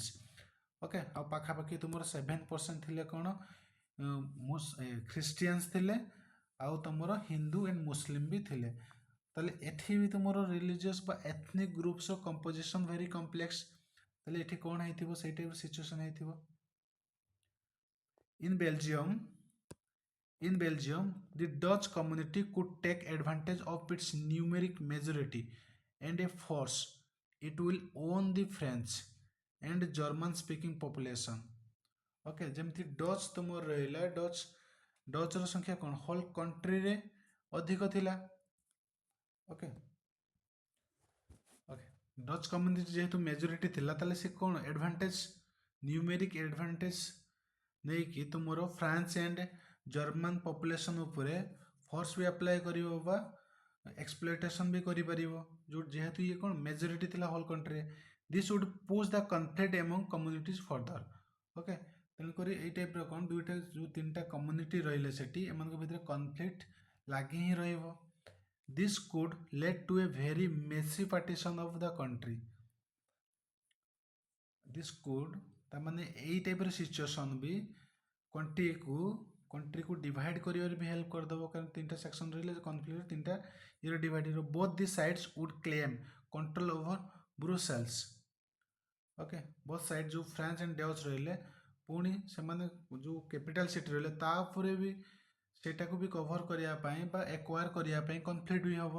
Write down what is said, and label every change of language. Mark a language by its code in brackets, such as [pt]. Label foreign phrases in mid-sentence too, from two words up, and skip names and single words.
[or] ଓକେ, ଆଉ ପାଖାପାଖି ତୁମର 7% ଥିଲେ କ'ଣ ଖ୍ରୀଷ୍ଟିଆନ୍ସ ଥିଲେ, ଆଉ ତୁମର [en] Hindu and Muslim [or] ବି ଥିଲେ. ତାହେଲେ ଏଠି ବି ତୁମର ରିଲିଜିୟସ୍ ବା [en] ethnic groups composition very complex. [or] ତାହେଲେ ଏଠି କ'ଣ ହେଇଥିବ ସେଇ [en] type situation [or] ହେଇଥିବ. [en] In Belgium, the Dutch community could take advantage of its numeric majority and a force it will own the French and German speaking population. [or] Okay, ଯେମିତି ଡଚ୍ ତୁମର ରହିଲା, ଡଚ୍ର ସଂଖ୍ୟା କ'ଣ [en] whole country [or] ଅଧିକ ଥିଲା. ଓକେ, [en] Dutch community [or] ଯେହେତୁ ମେଜରିଟି ଥିଲା ତାହେଲେ ସେ କ'ଣ [en] advantage numeric advantage [or] ନେଇକି ତୁମର [en] France and German population [or] ଉପରେ ଫୋର୍ସ ବି ଆପ୍ଲାଏ କରିବ ବା ଏକ୍ସପ୍ଲୋଇଟେସନ୍ ବି କରିପାରିବ, ଯେଉଁ ଯେହେତୁ ଇଏ କ'ଣ ମେଜରିଟି ଥିଲା [en] whole country. This would push the conflict among communities further. [or] ଓକେ, ତେଣୁକରି ଏଇ ଟାଇପ୍ର କ'ଣ ଦୁଇଟା ଯେଉଁ ତିନିଟା କମ୍ୟୁନିଟି ରହିଲେ ସେଠି ଏମାନଙ୍କ ଭିତରେ କନଫ୍ଲିକ୍ଟ ଲାଗି ହିଁ ରହିବ. [en] This could lead to a very messy partition of the country. This could [or] ତାମାନେ ଏଇ [en] type situation [or] ବି କଣ୍ଟ୍ରିକୁ ଡିଭାଇଡ୍ କରିବାରେ ବି ହେଲ୍ପ କରିଦେବ, କାରଣ ତିନିଟା ସେକ୍ସନ୍ ରହିଲେ କନଫ୍ଲିକ୍ଟ ତିନିଟା ଇଏରେ ଡିଭାଇଡ୍ ହେଇଯିବ. [en] Both the sides would claim control over Brussels. [or] ଓକେ, [en] both side [or] ଯେଉଁ [en] France and Dutch [or] ରହିଲେ ପୁଣି ସେମାନେ ଯେଉଁ [en] capital city [or] ରହିଲେ ତା ଉପରେ ବି ସେଇଟାକୁ ବି କଭର କରିବା ପାଇଁ ବା ଏକ୍ୱାର କରିବା ପାଇଁ କନଫ୍ଲିକ୍ଟ ବି ହେବ.